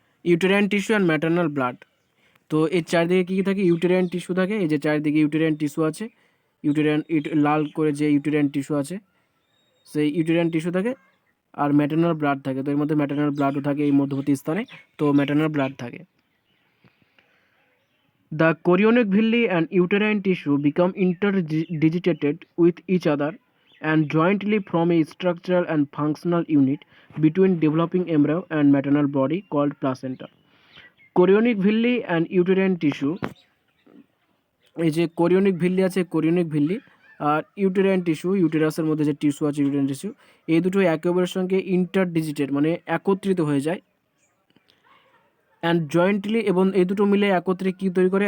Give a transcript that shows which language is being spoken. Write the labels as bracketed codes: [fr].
[en] Uterine tissue and maternal blood. [bn] তো এর চারিদিকে কী কী থাকে? ইউটেরাইন টিস্যু থাকে, এই যে চারিদিকে ইউটেরাইন টিস্যু আছে, লাল করে যে ইউটেরাইন টিস্যু আছে সেই ইউটেরাইন টিস্যু থাকে, আর ম্যাটার্নাল ব্লাড থাকে। তো এর মধ্যে ম্যাটার্নাল ব্লাডও থাকে এই মধ্যবর্তী স্থানে, তো ম্যাটার্নাল ব্লাড থাকে। [en] The chorionic villi and uterine tissue become interdigitated with each other and jointly form a structural and functional unit between developing embryo and maternal body called placenta. Chorionic villi and uterine tissue, [bn] এই যে chorionic villi আছে, chorionic villi আর uterine tissue, ইউটেরাসের মধ্যে যে tissue আছে uterine tissue, এই দুটো একে অপরের সঙ্গে ইন্টারডিজিটেড মানে একত্রিত হয়ে যায়, [en] and jointly, [bn] এবং এই দুটো মিলে একত্রে কী তৈরি করে?